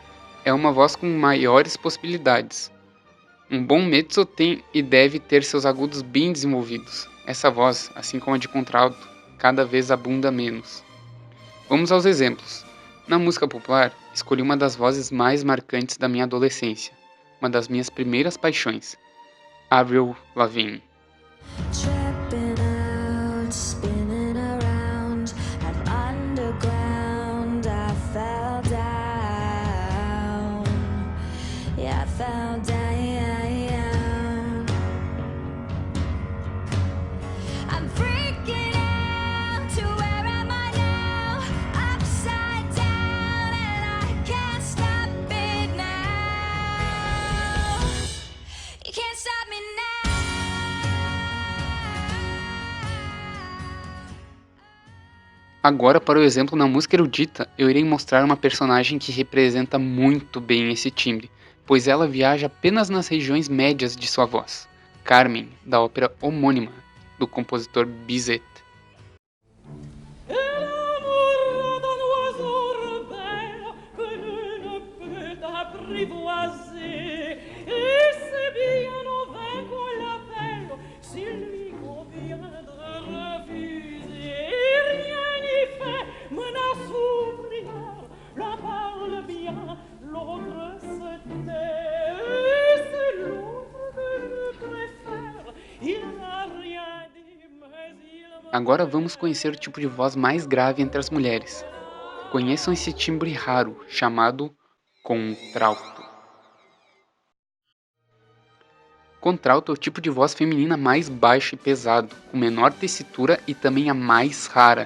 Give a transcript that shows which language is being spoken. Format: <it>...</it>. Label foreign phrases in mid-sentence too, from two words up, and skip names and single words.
<pt>É uma voz com maiores possibilidades. Um bom mezzo tem e deve ter seus agudos bem desenvolvidos. Essa voz, assim como a de contralto, cada vez abunda menos. Vamos aos exemplos. Na música popular, escolhi uma das vozes mais marcantes da minha adolescência, uma das minhas primeiras paixões, Avril Lavigne.</pt> <en>Tripping out, spinning around, and underground I fell down. Yeah, I fell down. I'm freaking out. To where am I now? Upside down, and I can't stop it now. You can't stop me now.</en> <pt>Agora, para o exemplo na música erudita, eu irei mostrar uma personagem que representa muito bem esse timbre, pois ela viaja apenas nas regiões médias de sua voz. Carmen, da ópera homônima, do compositor Bizet.</pt> <fr>Et l'amour d'un oiseau rebelle que nul ne peut apprivoiser. Et c'est bien en vain qu'on l'appelle, s'il lui convient de refuser. Rien n'y fait, menace ou prière, l'un parle bien, l'autre se tait. Et c'est l'autre que je préfère, il n'a rien dit, mais il m'a...</fr> <pt>Agora vamos conhecer o tipo de voz mais grave entre as mulheres. Conheçam esse timbre raro, chamado contralto. Contralto é o tipo de voz feminina mais baixo e pesado, com menor tessitura e também a mais rara.</pt>